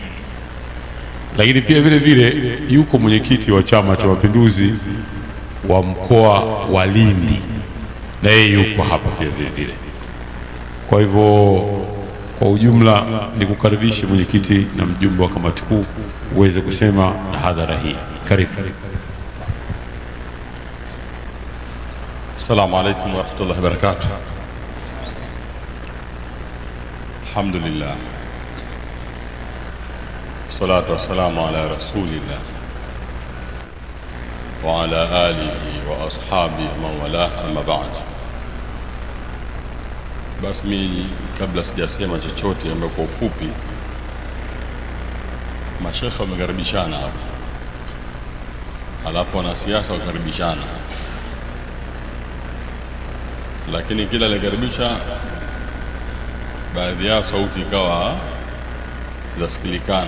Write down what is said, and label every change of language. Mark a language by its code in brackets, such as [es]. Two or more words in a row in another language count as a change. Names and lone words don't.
[sw] Lakini pia vile vile yuko mwenyekiti wa Chama cha Mapinduzi wa mkoa wa Lindi, na yeye yuko hapa pia vile vile. Kwa hivyo kwa ujumla ni kukaribisha mwenyekiti na mjumbe wa kamati kuu uweze kusema na hadhara hii. Karibu. [ar] السلام عليكم ورحمة الله وبركاته. الحمد لله، الصلاة والسلام على رسول الله وعلى آله وأصحابه من والاه، أما بعد. [sw] Basi mimi kabla sijasema chochote, ambapo kwa ufupi mashekhe wamekaribishana hapa, halafu wanasiasa wakaribishana, lakini kila alikaribisha baadhi yao sauti ikawa zasikilikana.